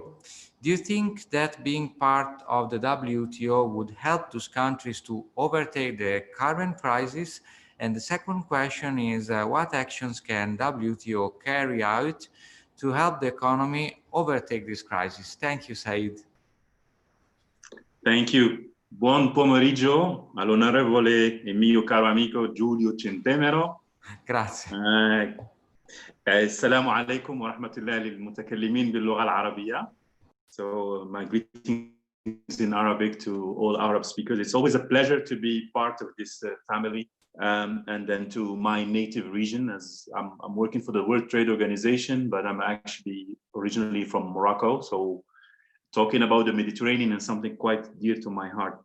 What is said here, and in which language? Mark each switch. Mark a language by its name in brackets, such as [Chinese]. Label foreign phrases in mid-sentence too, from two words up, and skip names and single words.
[English] Do you think that being part of the WTO would help those countries to overtake the current crisis? And the second question is, what actions can WTO carry out to help the economy overtake this crisis? Thank you, Saeed. Thank you. [Italian] Buon pomeriggio all'onorevole e mio caro amico Giulio Centemero. Grazie. [Arabic] السلام عليكم ورحمة الله للمتكلمين باللغة العربية. [English] So my greetings in Arabic to all Arab speakers. It's always a pleasure to be part of this family. And then to my native region, as I'm working for the World Trade Organization, but I'm actually originally from Morocco. So talking about the Mediterranean is something quite dear to my heart.